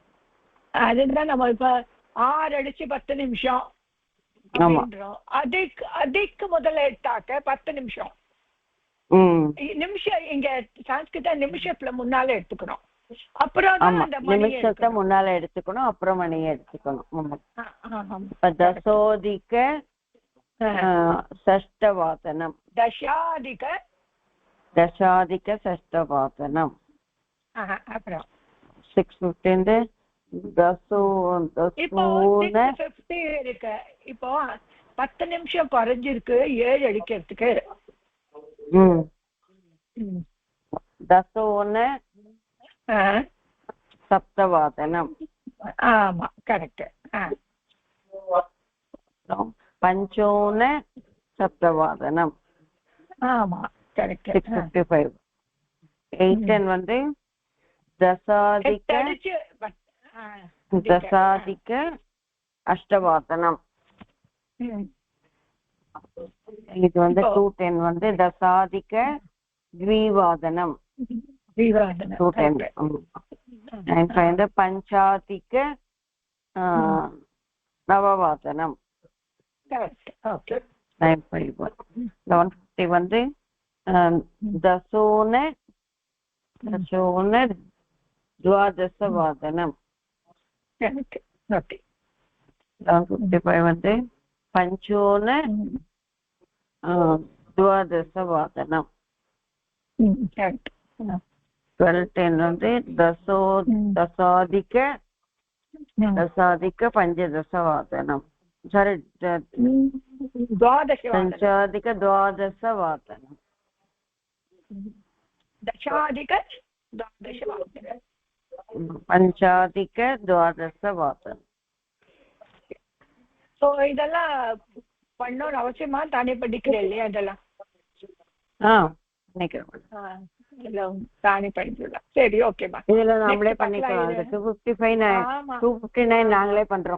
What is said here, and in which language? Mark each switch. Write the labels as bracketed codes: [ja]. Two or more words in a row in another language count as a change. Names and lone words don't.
[ta] அதுதான் நம்ம இப்ப 6 அடிச்சு 10 நிமிஷம் அதுக்கு முதல்ல எடுத்தாக்க 10 நிமிஷம். நிமிஷம் இங்க சான்ஸ்கிருத நிமிஷத்துல முன்னால எடுத்துக்கணும். அப்புறம் நிமிஷத்தை முன்னால எடுத்துக்கணும், அப்புறம் மணியை எடுத்துக்கணும். [sa] தசோதிக षष्ठवादनं. दशाधिक षष्ठवादनं. 6:15 [ta] இருக்கு. இப்போ 10 நிமிஷம் குறைஞ்சிருக்கு 7 அடிக்கிறதுக்கு. [sa] दशोन सप्तवादनं. [ta] ஆமா, கரெக்ட். [sa] पञ्चोन सप्तवादनं. [ta] ஆமா, கரெக்ட். [sa] 6:55. 8:10 வந்து दशाधिक अष्टवादனம். [ta] இது வந்து 2:10 வந்து [sa] दशाधिक द्विवादனம். [ta] 2:10. [en] and find the [sa] पंचाधिक नववादனம். [ta] கரெக்ட். ஓகே. [sa] 9:51. 11:50 வந்து दशोन द्वादशवादனம். [ta] கரெக்ட். ஓகே. [sa] 11:55 வந்து पञ्चोन द्वादशवादनम्. [ta] கரெக்ட். [sa] 12:10 வந்து दशाधिक पञ्चदशवादनं. सारी पञ्चाधिक द्वादशवादनं. दशाधिक द्वादशवादनं. पञ्चाधिक द्वादशवादनं. [ta] ஸோ இதெல்லாம் பண்ணணும் அவசியமா? தானே படிக்கிறேன் இல்லையா இதெல்லாம்? தானே படிக்கலாம். சரி, ஓகேமா. இதுல நம்மளே பண்ணிக்கலாம். 259 நாங்களே பண்றோம்.